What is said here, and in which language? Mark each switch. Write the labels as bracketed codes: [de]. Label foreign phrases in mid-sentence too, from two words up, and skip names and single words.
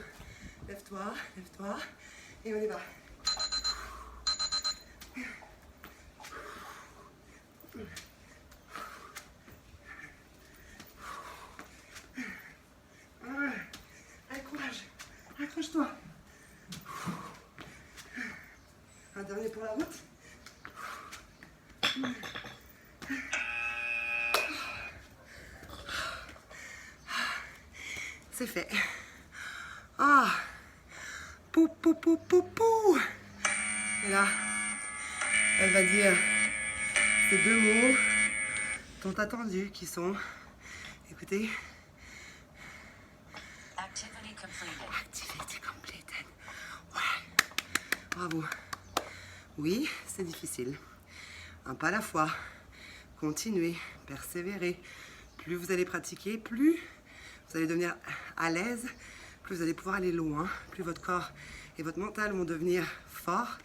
[fr] Lève-toi, lève-toi. Et on y va. Allez, courage. Accroche-toi. Un dernier pour la route. C'est fait. Ah. Pou, pou, pou, pou, pou. Et là, elle va dire ces 2 mots tant attendus qui sont, écoutez, [en] Activity completed. Activity completed. [fr] Ouais. Bravo. Oui, c'est difficile. Un pas à la fois. Continuez, persévérez. Plus vous allez pratiquer, plus vous allez devenir à l'aise, plus vous allez pouvoir aller loin, plus votre corps et votre mental vont devenir forts.